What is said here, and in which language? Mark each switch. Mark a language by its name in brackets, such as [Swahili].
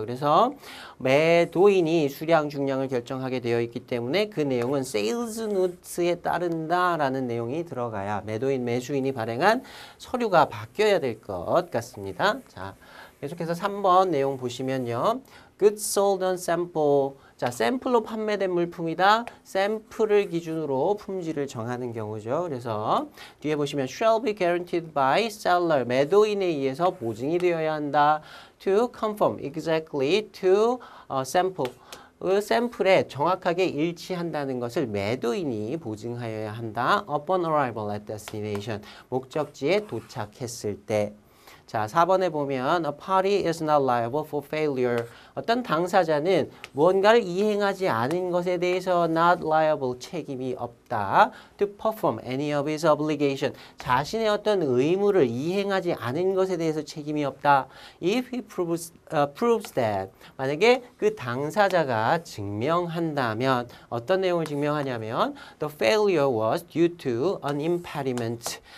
[Korean] 그래서 매도인이 수량 중량을 결정하게 되어 있기 때문에 그 내용은 sales notes에 따른다라는 내용이 들어가야 매도인 매수인이 발행한 서류가 바뀌어야 될 것 같습니다. 자, 계속해서 3번 내용 보시면요. [English] Goods sold on sample. [Korean] 자, 샘플로 판매된 물품이다. 샘플을 기준으로 품질을 정하는 경우죠. 그래서 뒤에 보시면 [English] shall be guaranteed by seller. [Korean] 매도인에 의해서 보증이 되어야 한다. [English] To conform exactly to sample. [Korean] 그 샘플에 정확하게 일치한다는 것을 매도인이 보증하여야 한다. [English] Upon arrival at destination. [Korean] 목적지에 도착했을 때. [English] 자, [Korean] 4번에 보면 [English] a party is not liable for failure. [Korean] 어떤 당사자는 무언가를 이행하지 않은 것에 대해서 not liable, 책임이 없다. [English] To perform any of his obligation. [Korean] 자신의 어떤 의무를 이행하지 않은 것에 대해서 책임이 없다. [English] If he proves that. [Korean] 만약에 그 당사자가 증명한다면 어떤 내용을 증명하냐면 [English] the failure was due to an impediment.